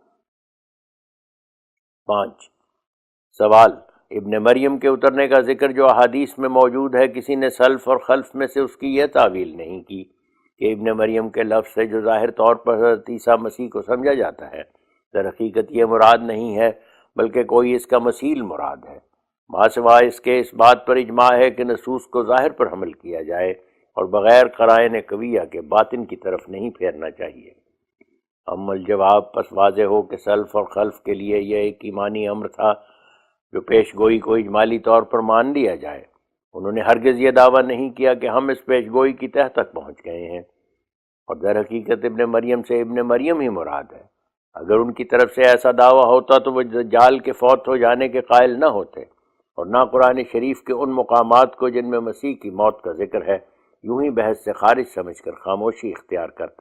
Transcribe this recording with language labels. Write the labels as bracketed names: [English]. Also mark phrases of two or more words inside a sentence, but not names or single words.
[Urdu] 5 سوال، ابن مریم کے اترنے کا ذکر جو احادیث میں موجود ہے، کسی نے سلف اور خلف میں سے اس کی یہ تعویل نہیں کی کہ ابن مریم کے لفظ سے جو ظاہر طور پر حضرت عیسیٰ مسیح کو سمجھا جاتا ہے، در حقیقت یہ مراد نہیں ہے، بلکہ کوئی اس کا مثیل مراد ہے۔ ماسوائے اس کے اس بات پر اجماع ہے کہ نصوص کو ظاہر پر حمل کیا جائے اور بغیر قرائن قویہ کے باطن کی طرف نہیں پھیرنا چاہیے۔ [Arabic] اما الجواب، [Urdu] پس واضح ہو کہ سلف اور خلف کے لیے یہ ایک ایمانی امر تھا جو پیش گوئی کو اجمالی طور پر مان لیا جائے۔ انہوں نے ہرگز یہ دعویٰ نہیں کیا کہ ہم اس پیش گوئی کی تہ تک پہنچ گئے ہیں، اور در حقیقت ابن مریم سے ابن مریم ہی مراد ہے۔ اگر ان کی طرف سے ایسا دعویٰ ہوتا تو وہ دجال کے فوت ہو جانے کے قائل نہ ہوتے، اور نہ قرآن شریف کے ان مقامات کو جن میں مسیح کی موت کا ذکر ہے یوں ہی بحث سے خارج سمجھ کر خاموشی اختیار کرتے۔